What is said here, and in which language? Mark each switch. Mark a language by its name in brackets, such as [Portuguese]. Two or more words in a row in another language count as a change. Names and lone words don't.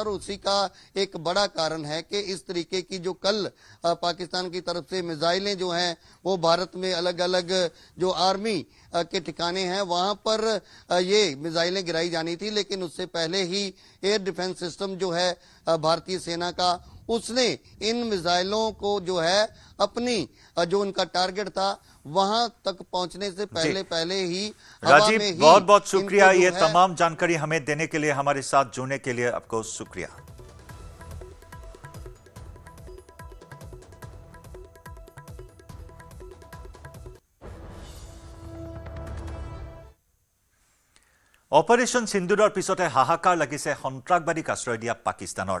[Hindi] और उसी का एक बड़ा कारण है कि इस तरीके की जो कल पाकिस्तान की तरफ से मिसाइलें जो हैं वो भारत में अलग अलग जो आर्मी के ठिकाने हैं वहां पर ये मिसाइलें गिराई जानी थी, लेकिन उससे पहले ही [English] air defence system [Hindi] जो है भारतीय सेना का, उसने इन मिसाइलों को जो है अपनी जो उनका टारगेट था वहां तक पहुंचने से पहले ही राजीव बहुत बहुत शुक्रिया ये तमाम जानकारी हमें देने के लिए, हमारे साथ जुड़ने के लिए आपको शुक्रिया। [Assamese] অপাৰেশ্যন সিন্দুৰৰ পিছতে হাহাকাৰ লাগিছে সন্ত্ৰাসবাদীক আশ্ৰয় দিয়া পাকিস্তানৰ।